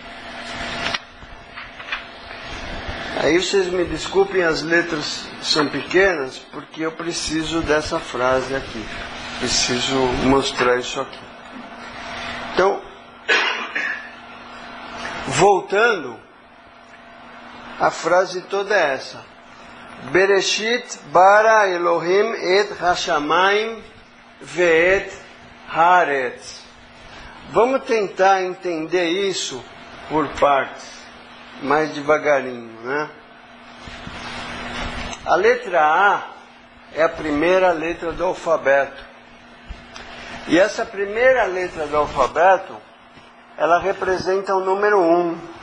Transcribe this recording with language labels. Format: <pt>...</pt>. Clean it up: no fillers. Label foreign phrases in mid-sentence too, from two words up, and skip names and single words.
<pt>Aí vocês me desculpem, as letras são pequenas, porque eu preciso dessa frase aqui. Preciso mostrar isso aqui. Então, voltando, a frase toda é essa:</pt> <he>בראשית ברא אלהים את השמים ואת הארץ.</he> <pt>Vamos tentar entender isso por partes, mais devagarinho, né? A letra A é a primeira letra do alfabeto. E essa primeira letra do alfabeto, ela representa o número 1.</pt>